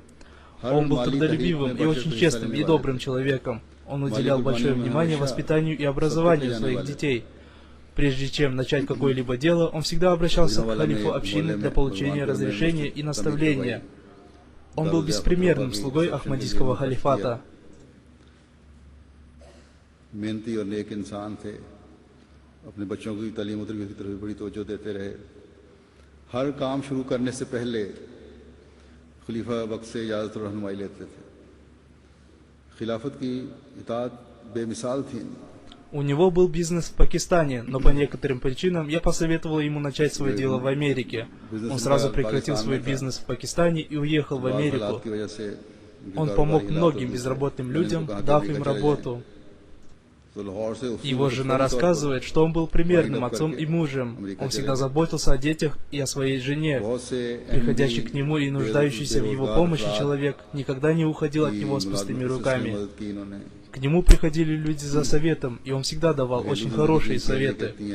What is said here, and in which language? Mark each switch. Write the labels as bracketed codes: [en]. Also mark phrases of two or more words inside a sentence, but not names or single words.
[ru] Он был трудолюбивым и очень честным и добрым человеком. Он уделял большое внимание воспитанию и образованию своих детей. Прежде чем начать какое-либо дело, он всегда обращался к халифу общины для получения разрешения и наставления. Он был беспримерным слугой Ахмадийского халифата. [ur] محنتی اور نیک انسان تھے. اپنے بچوں کی تعلیم اور تربیت کی طرف بڑی توجہ دیتے رہے. ہر کام شروع کرنے سے پہلے خلیفۂ وقت سے اجازت اور رہنمائی لیتے تھے. خلافت کی اطاعت بے مثال تھی. [ru] У него был бизнес в Пакистане, но по некоторым причинам я посоветовал ему начать свое дело в Америке. Он сразу прекратил свой бизнес в Пакистане и уехал в Америку. Он помог многим безработным людям, дав им работу. [ur] تو لاہور سے اس [ru] Его жена рассказывает, что он был примерным отцом и мужем. Он всегда заботился о детях и о своей жене. Приходящий к нему и нуждающийся в его помощи человек никогда не уходил от него с пустыми руками. К нему приходили люди за советом, и он всегда давал очень хорошие советы.